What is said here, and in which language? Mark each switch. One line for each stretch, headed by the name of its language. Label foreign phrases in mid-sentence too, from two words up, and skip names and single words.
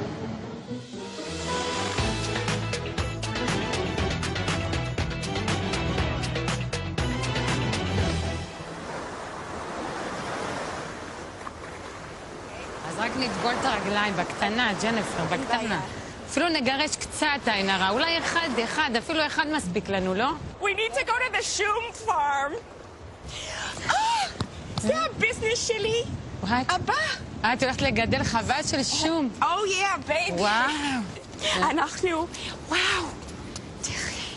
Hebrew: אז רק נטבול את הרגליים, בקטנה, ג'נפר, בקטנה. אפילו נגרש קצת עין הרע, אולי אחד, אפילו אחד מספיק לנו, לא?
English: We need to go to the Shum farm.
Hebrew: זה הביזנס שלי. אבא. את הולכת לגדל חווה של שום.
English: Oh yeah, baby. וואו.
Hebrew: אנחנו, וואו. תראי.